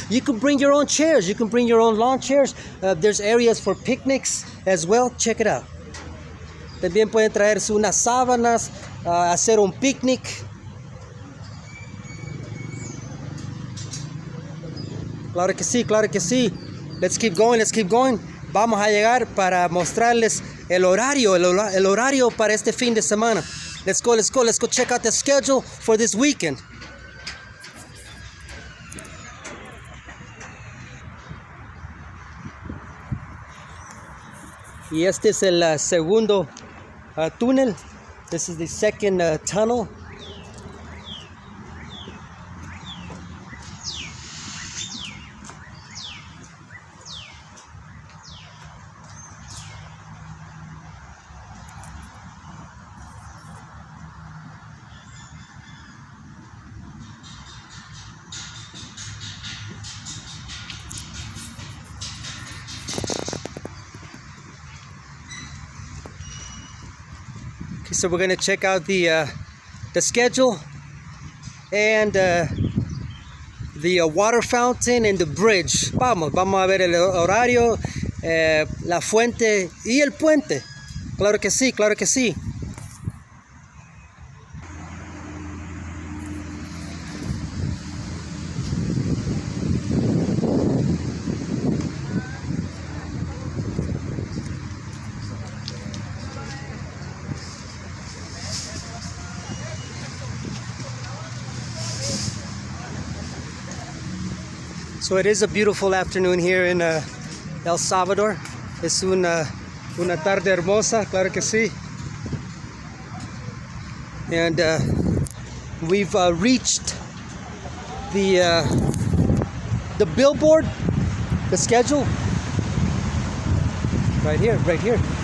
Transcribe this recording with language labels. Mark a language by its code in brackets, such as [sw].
[en] You can bring your own chairs. You can bring your own lawn chairs. There's areas for picnics as well. Check it out. [es] También pueden traer unas sábanas, hacer un picnic. Claro que sí. [en] Let's keep going. [es] Vamos a llegar para mostrarles el horario para este fin de semana. [en] Let's go check out the schedule for this weekend. [es] Y este es el segundo túnel. [en] This is the second tunnel. Okay, so we're going to check out the schedule and the water fountain and the bridge. [es] Vamos a ver el horario, la fuente y el puente. Claro que sí. [en] So it is a beautiful afternoon here in El Salvador. [es] Es una tarde hermosa, claro que sí. [en] And we've reached the billboard, the schedule. Right here, right here.